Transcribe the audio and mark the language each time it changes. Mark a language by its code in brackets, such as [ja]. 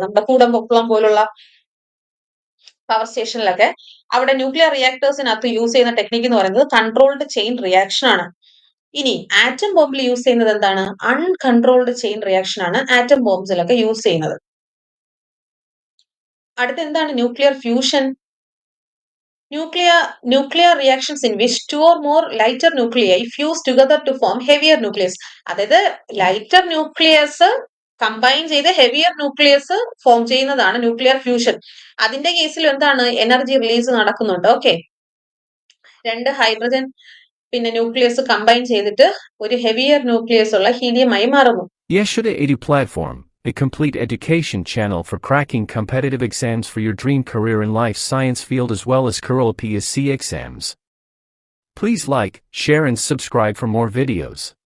[ml] നമ്മുടെ കൂടംകുളം പോലുള്ള പവർ സ്റ്റേഷനിലൊക്കെ അവിടെ ന്യൂക്ലിയർ റിയാക്ടേഴ്സിനകത്ത് യൂസ് ചെയ്യുന്ന ടെക്നിക്ക് എന്ന് പറയുന്നത് കൺട്രോൾഡ് ചെയിൻ റിയാക്ഷൻ ആണ്. ഇനി ആറ്റം ബോംബിൽ യൂസ് ചെയ്യുന്നത് എന്താണ്? അൺകൺട്രോൾഡ് ചെയിൻ റിയാക്ഷൻ ആണ് ആറ്റം ബോംബ്സിലൊക്കെ യൂസ് ചെയ്യുന്നത്. അടുത്ത എന്താണ് nuclear fusion? [en] Nuclear reactions in which two or more lighter nuclei fuse together to form heavier nucleus. [ml] അതായത് ലൈറ്റർ ന്യൂക്ലിയസ് കമ്പൈൻ ചെയ്ത് ഹെവിയർ ന്യൂക്ലിയസ് ഫോം ചെയ്യുന്നതാണ് ന്യൂക്ലിയർ ഫ്യൂഷൻ. അതിന്റെ കേസിൽ എന്താണ്? എനർജി റിലീസ് നടക്കുന്നുണ്ട്. ഓക്കെ, 2 ഹൈഡ്രജൻ പിന്നെ ന്യൂക്ലിയസ് കമ്പൈൻ ചെയ്തിട്ട് ഒരു ഹെവിയർ ന്യൂക്ലിയസ് ഉള്ള ഹീലിയമായി മാറുന്നു. [en] Yeshuda Edu Platform, a complete education channel for cracking competitive exams for your dream career in life science field as well as Kerala PSC exams. Please like, share and subscribe for more videos.